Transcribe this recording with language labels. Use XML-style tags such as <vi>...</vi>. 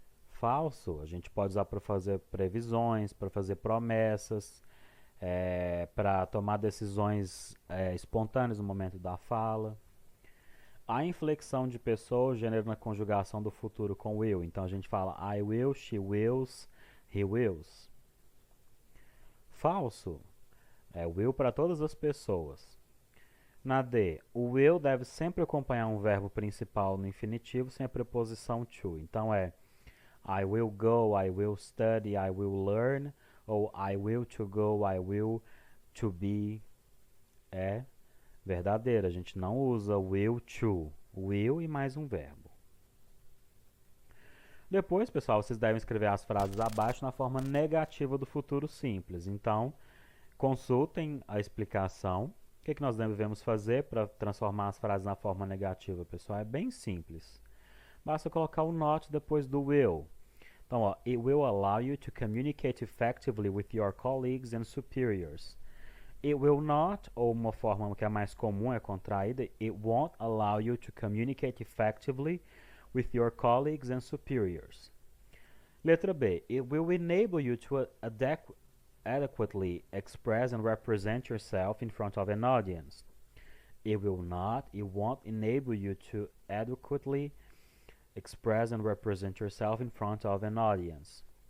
<pt>Falso, a gente pode usar para fazer previsões, para fazer promessas, para tomar decisões espontâneas no momento da fala. A inflexão de pessoa, gênero na conjugação do futuro com will. Então a gente fala</pt> <en>I will, she wills, he wills.</en> <pt>Falso, will para todas as pessoas. Na D, o will deve sempre acompanhar um verbo principal no infinitivo sem a preposição to. Então é</pt> <en>I will go, I will study, I will learn, ou I will to go, I will to be.</en> <pt>É verdadeira, a gente não usa will to, will e mais um verbo. Depois, pessoal, vocês devem escrever as frases abaixo na forma negativa do futuro simples. Então, consultem a explicação. O que nós devemos fazer para transformar as frases na forma negativa, pessoal? É bem simples. Basta colocar o not depois do will. Então, ó,</pt> <en>it will allow you to communicate effectively with your colleagues and superiors. It will not,</en> <pt>ou uma forma que é mais comum, é contraída,</pt> <en>it won't allow you to communicate effectively with your colleagues and superiors.</en> <pt>Letra B,</pt> <en>it will enable you to adequately express and represent yourself in front of an audience. It will not, it won't enable you to adequately express and represent yourself in front of an audience.</en>